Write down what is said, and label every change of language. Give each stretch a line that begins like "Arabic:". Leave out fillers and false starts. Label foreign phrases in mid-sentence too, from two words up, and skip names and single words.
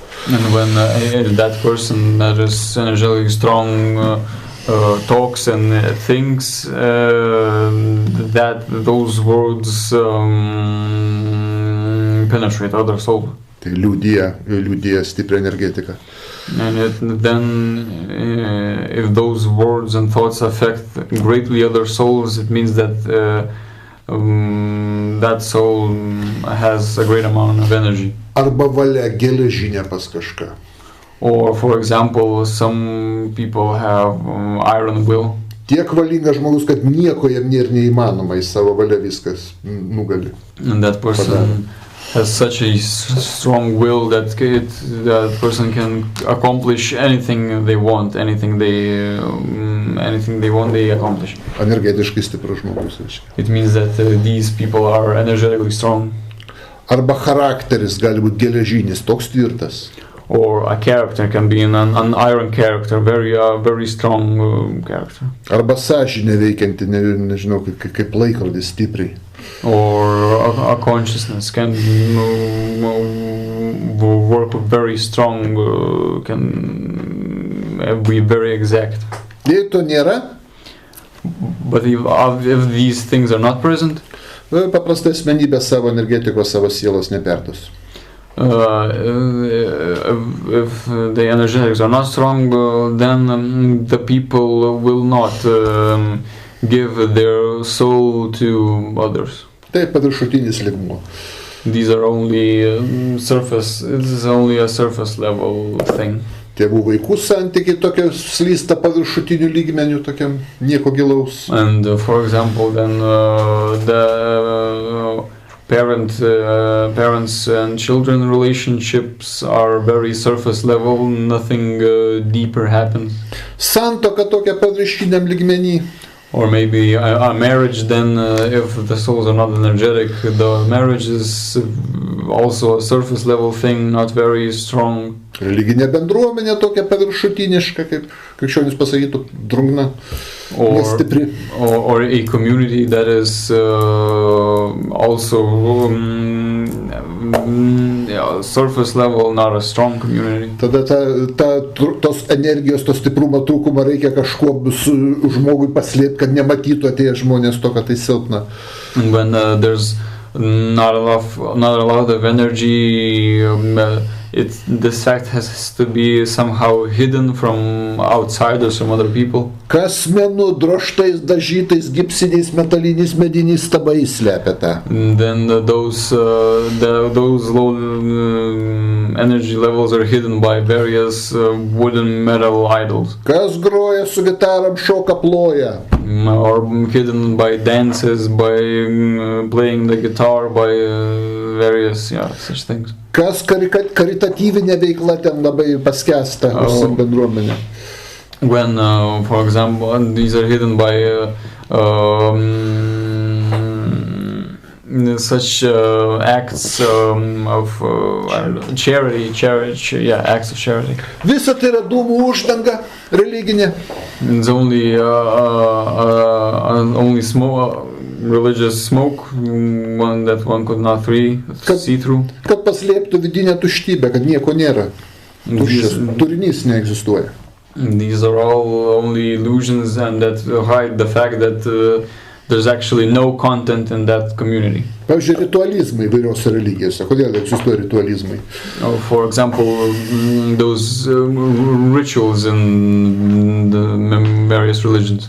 English: And when that person that is energetically strong talks and thinks, that those words penetrate other soul.
Lithuanian: Tai liudija stiprią energetiką.
English: And then if those words and thoughts affect greatly other souls, it means that that soul has a great amount of energy.
Lithuanian: Arba valia geležinė pas kažką.
English: Or, for example, some people have iron will.
Lithuanian: Tiek valingas žmogus, kad nieko jam nėra neįmanoma, į savo valią viskas nugali.
English: And that person has such a strong will that that person can accomplish anything they want, anything they want, they accomplish.
Lithuanian: Energetiškai stiprus žmogus.
English: It means that these people are energetically strong.
Lithuanian: Arba charakteris gali būti geležinis, toks tvirtas.
English: Or a character can be an iron character, very strong character.
Lithuanian: Arba sąžinė veikianti, nežinau, kaip laikrodis stipriai.
English: Or a consciousness can work very strong, can be very exact.
Lithuanian: Jei to nėra,
English: but if these things are not present,
Lithuanian: paprastai asmenybė savo energetikos, savo sielos neperduos.
English: If the energetics are not strong, then the people will not give their soul to others.
Lithuanian: Tai paviršutinis lygmuo.
English: These are only surface. This is only a surface level thing.
Lithuanian: Tėvų vaikų santykiai tokie slysta paviršutiniu lygmeniu, tokiam nieko gilaus.
English: And for example, then the parents and children relationships are very surface level. Nothing deeper happens.
Lithuanian: Santuoka tokia paviršiniam lygmenį.
English: Or maybe a marriage, then if the souls are not energetic, the marriage is also a surface level thing, not very strong.
Lithuanian: Religinė bendruomenė tokia paviršutiniška, kaip krikščionis pasakytų, drungna, nestipri.
English: Or a community that is also surface level, not a strong community.
Lithuanian: Tada tos energijos, to stiprumo trūkumą reikia kažkuo žmogui paslėpti, kad nematytų atėję žmonės to, kad tai silpna.
English: When there's not a lot of energy, this fact has to be somehow hidden from outsiders, from other people.
Lithuanian: Kas menu drožtais, dažytais, gipsiniais, metaliniais, mediniais stabais slepia tą.
English: Then those low energy levels are hidden by various wooden metal idols.
Lithuanian: Kas groja su gitaram, šoka, ploja.
English: Or hidden by dances, by playing the guitar, by various such things.
Lithuanian: Kas karitatyvinė veikla ten labai paskęsta bendruomenė.
English: When, for example, these are hidden by such acts of charity, acts of charity.
Lithuanian: Visa tai yra dūmų uždanga religinė.
English: It's only religious smoke, one that one could not see through.
Lithuanian: Kad paslėptų vidinę tuštybę, kad nieko nėra. Turinys neegzistuoja.
English: These are all only illusions and that hide the fact that there's actually no content in that community.
Lithuanian: Pavyzdžiui, ritualizmai įvairiose religijose. Kodėl egzistuoja ritualizmai?
English: For example, those rituals in the various religions.